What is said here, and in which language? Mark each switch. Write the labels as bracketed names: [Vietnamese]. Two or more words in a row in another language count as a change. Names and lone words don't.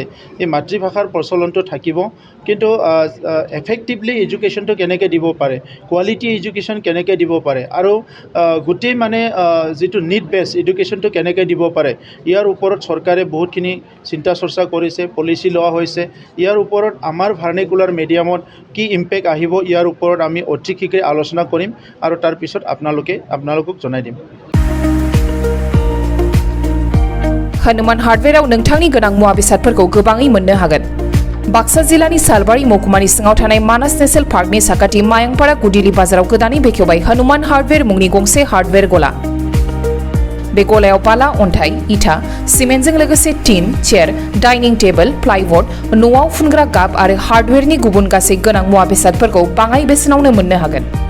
[Assamese] এই মাতৃভাষাৰ প্ৰচলনটো থাকিব কিন্তু [English] effectively educationটো [Assamese] কেনেকৈ দিব পাৰে [English] quality education [Assamese] কেনেকৈ দিব পাৰে আৰু গোটেই মানে যেটো [English] need base educationটো [Assamese] কেনেকৈ দিব পাৰে ইয়াৰ ওপৰত চৰকাৰে বহুতখিনি চিন্তা চৰ্চা কৰিছে পলিচি লোৱা হৈছে ইয়াৰ ওপৰত আমাৰ [English] vernacular mediumত [Assamese] কি ইম্পেক্ট আহিব ইয়াৰ ওপৰত আমি অতি শীঘ্ৰে আলোচনা কৰিম আৰু তাৰ পিছত আপোনালোকক জনাই দিম [Bodo] हनुमान हार्डवेराव नोंथांनि गोनां मुवा बेसादफोरखौ गोबाङै मोननो हागोन बाक्सा जिल्लानि सालबारि महकुमानि सिङाव थानाय मानास नेशनेल पार्कनि साखाथि मायंपारा गुदिली बाजाराव गोदानै बेखेवबाय हनुमान हार्डवेर मुंनि गंसे हार्डवेर गला बे गलायाव बाला अन्थाइ इटा सिमेन्टजों लोगोसे [English] tin chair dining table plywood [Bodo] न'आव फुनग्रा गाब आरो हार्डवेरनि गुबुन गासै गोनां मुवा बेसादफोरखौ बाङाइ बेसेनावनो मोननो हागोन